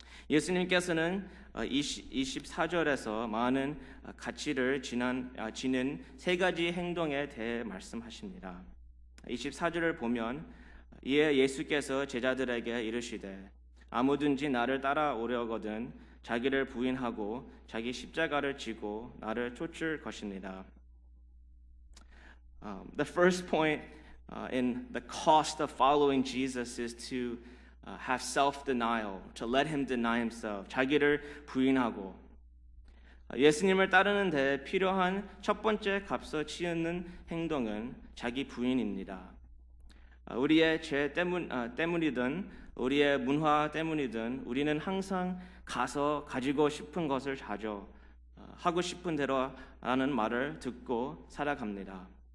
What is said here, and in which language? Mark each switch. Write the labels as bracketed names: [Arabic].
[Korean] 예수님께서는 24절에서 많은 가치를 지닌 세 가지 행동에 대해 말씀하십니다. 24절을 보면 이에 예수께서 제자들에게 이르시되 아무든지 나를 따라오려거든 자기를 부인하고 자기 십자가를 지고 나를 쫓을 것입니다. [English] The first point in the cost of following Jesus is to have self-denial, to let him deny himself. [Korean] 자기를 부인하고 예수님을 따르는 데 필요한 첫 번째 값을 치르는 행동은 자기 부인입니다. 우리의 죄 때문이든 우리의 문화 때문이든 우리는 항상 가서 가지고 싶은 것을 자주 하고 싶은 대로 하는 말을 듣고 살아갑니다.